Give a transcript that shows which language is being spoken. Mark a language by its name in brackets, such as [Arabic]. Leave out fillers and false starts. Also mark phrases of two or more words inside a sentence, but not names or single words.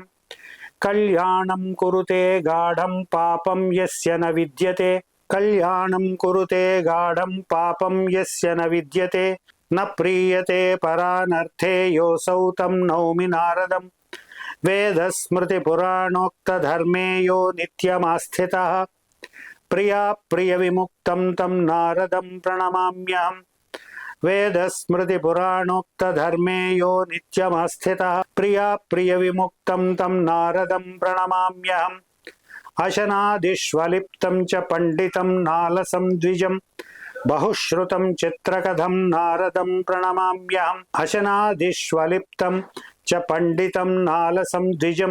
[Sanskrit] కళ్యాణం కురుతే గాఢం పాపం యస్య న విద్యతే కళ్యాణం కురుతే గాఢం పాపం యస్య న విద్యతే న ప్రీయతే పరానర్థే యోసౌ తం నౌమి నారదం. వేదస్మృతి పురాణోక్త ధర్మే యో నిత్యమాస్థితః ప్రియా ప్రియ విముక్తం తం నారదం ప్రణమామ్యహం. वेदस्मृतिपुराणोक्तधर्मे यो नित्यमस्थितः प्रियाप्रियविमुक्तं तं नारदं प्रणमाम्यहम् अशनादिष्वलिप्तं च पंडितं नालसं द्विजं बहुश्रुतं चित्रकथं नारदं प्रणमाम्यहम् अशनादिष्वलिप्तं च पंडितं नालसं द्विजं